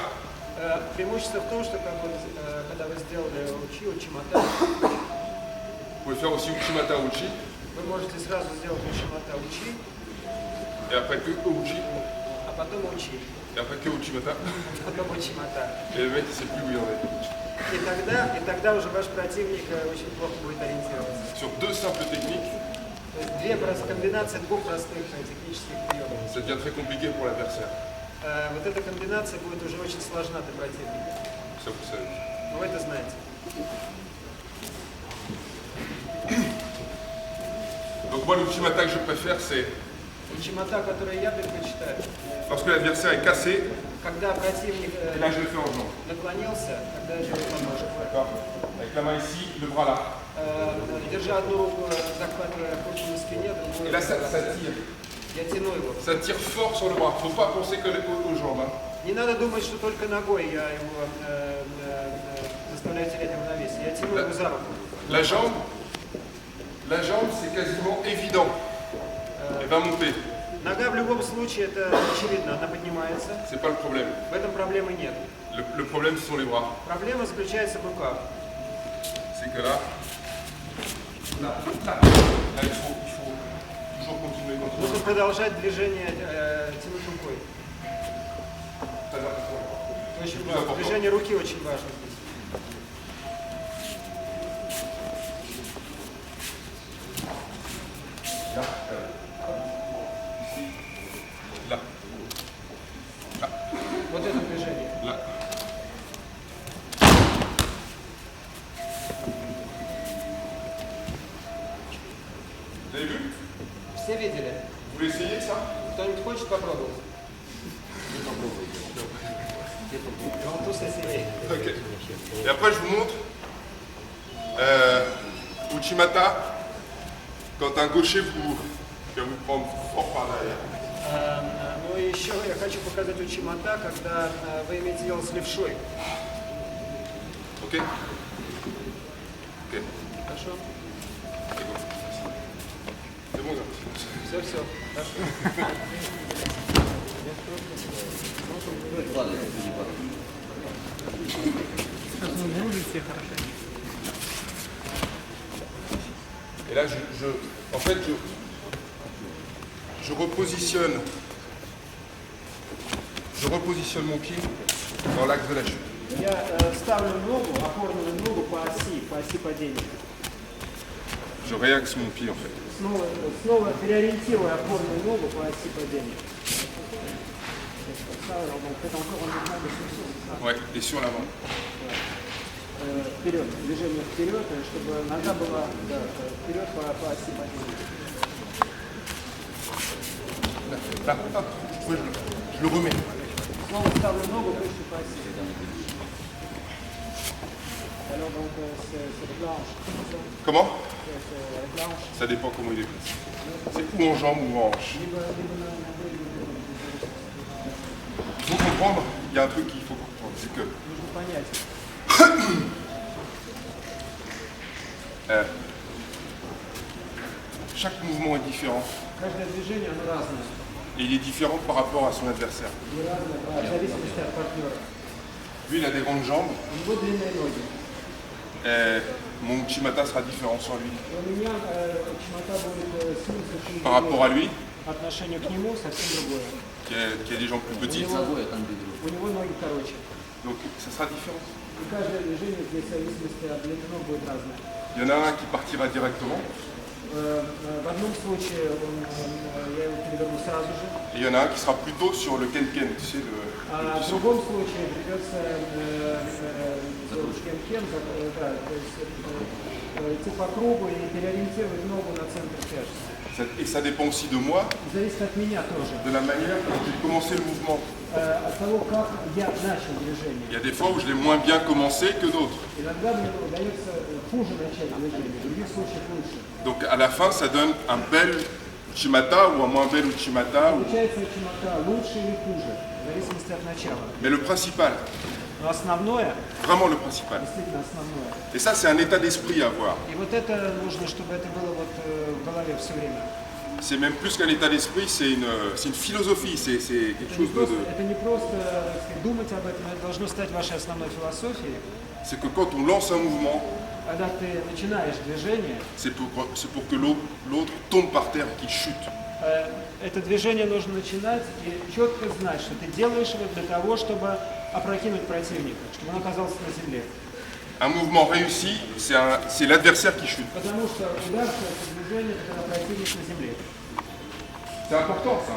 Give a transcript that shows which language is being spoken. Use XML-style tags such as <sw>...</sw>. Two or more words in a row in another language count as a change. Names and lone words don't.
<ru>Преимущество в том, что когда вы сделали учи, учимата,</ru> <fr>vous pouvez faire aussi Uchimata Uchi,</fr> <ru>вы можете сразу сделать учимата учи,</ru> <fr>et après que Uchi,</fr> <ru>а потом учи,</ru> <fr>et après que Uchimata,</fr> <ru>потом учимата.</ru> <fr>et le mec il sait plus où il en est.</fr> <ru>И тогда уже ваш противник очень плохо будет ориентироваться.</ru> <fr>Sur deux simples techniques,</fr> <ru>То есть комбинация двух простых технических приемов.</ru> <fr>ça devient très compliqué pour l'adversaire.</fr> <ru>Вот эта комбинация будет уже очень сложна для противника.</ru> <fr>Ça vous savez.</fr> <ru>Но вы это знаете.</ru> <fr>Moi, l'ultimata que je préfère, c'est</fr> <ru>Учимата, который я предпочитаю,</ru> <fr>lorsque l'adversaire est cassé,</fr> <ru>когда противник</ru> <fr>et là je le fais en jambe.</fr> <ru>наклонился, когда я делаю подножек.</ru> <fr>D'accord? Avec la main ici, le bras là.</fr> <ru>Держа одну руку, захватывая руку на спине,</ru> <fr>Et</fr> <ru>другую</ru> <fr>là, ça tire.</fr> <ru>я тяну его.</ru> <fr>Ça tire fort sur le bras. Il ne faut pas penser que aux jambes. Hein.</fr> <ru>Не надо думать, что только ногой я его заставляю терять равновесие. Я тяну его за руку.</ru> <fr>La jambe, c'est quasiment évident. Elle va monter.</fr> <ru>Нога в любом случае, это очевидно, она поднимается.</ru> <fr>C'est pas le problème.</fr> <ru>В этом проблемы нет.</ru> <fr>Le problème, ce sont les bras.</fr> <ru>Проблема заключается в руках.</ru> <fr>C'est que là, il faut toujours continuer.</fr> <ru>Нужно продолжать движение, тянуть рукой.</ru> <fr>Très important.</fr> <ru>Это очень</ru> <fr>Plus</fr> <ru>важно.</ru> <fr>important.</fr> <ru>Движение руки очень важно здесь.</ru> <fr>Là, ici, là,</fr> <ru>Вот это движение.</ru> <fr>là. Vous avez vu?</fr> <ru>Все видели?</ru> <fr>Vous voulez essayer ça?</fr> <ru>Кто-нибудь хочет попробовать?</ru> <fr>On tous essayer. Ok. Et après, je vous montre Uchimata, quand un gaucher va vous prendre fort par derrière.</fr> <ru>Ну и еще я хочу показать учимата, когда вы имеете дело с левшой.</ru> <fr>Ok? Ok.</fr> <ru>Хорошо?</ru> <fr>C'est bon, là.</fr> <ru>Все.</ru> <fr>Et là, en fait, je repositionne mon pied dans l'axe de la chute.</fr> <ru>Я ставлю ногу, опорную ногу по оси падения.</ru> <fr>Je réaxe mon pied en fait.</fr> <ru>Снова переориентирую опорную ногу по оси падения.</ru> <fr>Ouais, et sur l'avant.</fr> <ru>Вперед, движение вперед, чтобы нога была вперед по оси падения.</ru> <fr>Là, hop, ouais, je le remets.</fr> <ru>Снова ставлю ногу выше по оси.</ru> <fr>Alors donc c'est blanche. Comment? C'est blanche. Ça dépend comment il est placé. C'est ou en jambe ou en hanche. Il faut comprendre, il y a un truc qu'il faut comprendre, c'est que</fr> <ru>Нужно понять.</ru> <fr>chaque mouvement est différent.</fr> <ru>Каждое движение, оно разное.</ru> <fr>Et il est différent par rapport à son adversaire.</fr> <ru>И разное в зависимости от партнера.</ru> <fr>Lui, il a des grandes jambes.</fr> <ru>У него длинные ноги.</ru> <fr>Mon Uchimata sera différent sur lui.</fr> <ru>У меня чимота будет снизу</ru> <fr>Par rapport à lui,</fr> <ru>по отношению к нему совсем другое.</ru> <fr>qui a des jambes plus petites.</fr> <ru>У него ноги короче.</ru> <fr>Donc ça sera différent.</fr> <ru>И каждое движение здесь в зависимости от длины ног будет разное.</ru> <fr>Il y en a un qui partira directement,</fr> <ru>В одном случае я его переверну сразу же,</ru> <fr>et il y en a un qui sera plutôt sur le ken-ken, tu sais,</fr> <ru>а в</ru> <fr>petit saut.</fr> <ru>другом случае придется кем-кем, идти по кругу и переориентировать ногу на центр тяжести.</ru> <fr>Et ça dépend aussi de moi,</fr> <ru>Зависит от меня тоже,</ru> <fr>de la manière dont j'ai commencé le mouvement.</fr> <ru>от того, как я начал движение.</ru> <fr>Il y a des fois où je l'ai moins bien commencé que d'autres.</fr> <ru>Иногда мне удается хуже начать движение, в других случаях лучше.</ru> <fr>Donc à la fin, ça donne un bel Uchimata ou un moins bel Uchimata.</fr> <ru>Получается чимота лучше или хуже, в зависимости от начала.</ru> <fr>Mais le principal,</fr> <ru>Но основное,</ru> <fr>vraiment le principal.</fr> <ru>действительно основное.</ru> <fr>Et ça, c'est un état d'esprit à avoir.</fr> <ru>И вот это нужно, чтобы это было вот в голове все время.</ru> <fr>C'est même plus qu'un état d'esprit, c'est une philosophie, c'est quelque chose de...</fr> <ru>Это не просто так сказать, думать об этом, это должно стать вашей основной философией.</ru> <fr>C'est que quand on lance un mouvement,</fr> <ru>Когда ты начинаешь движение,</ru> <fr>c'est pour que l'autre tombe par terre et qu'il chute.</fr> <ru>это движение нужно начинать и четко знать, что ты делаешь его для того, чтобы опрокинуть противника, чтобы он оказался на земле.</ru> <fr>Un mouvement réussi, c'est l'adversaire qui chute.</fr> <ru>Потому что удар – это движение, когда противник на земле.</ru> <fr>C'est important ça, hein.</fr>